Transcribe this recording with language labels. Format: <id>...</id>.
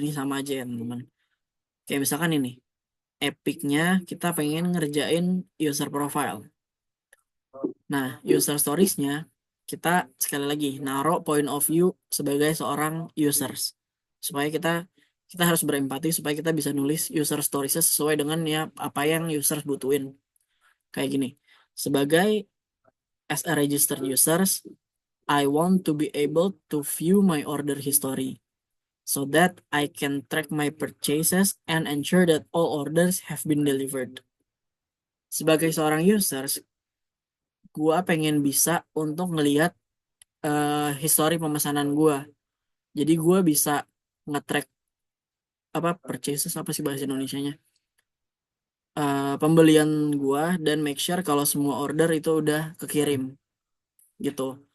<id>Ini sama aja ya, teman-teman. Kayak misalkan ini, Epicnya kita pengen ngerjain user profile. Nah, user storiesnya kita sekali lagi naruh point of view sebagai seorang users. Supaya kita harus berempati supaya kita bisa nulis user storiesnya sesuai dengan ya apa yang users butuhin. Kayak gini. Sebagai</id> <en>as a registered users, I want to be able to view my order history so that I can track my purchases and ensure that all orders have been delivered.</en> <id>Sebagai seorang users, gua pengen bisa untuk ngelihat history pemesanan gua. Jadi gua bisa nge-track apa purchases apa sih bahasa Indonesianya? Pembelian gua dan</id> <en>make sure</en> <id>kalau semua order itu udah kekirim gitu.</id>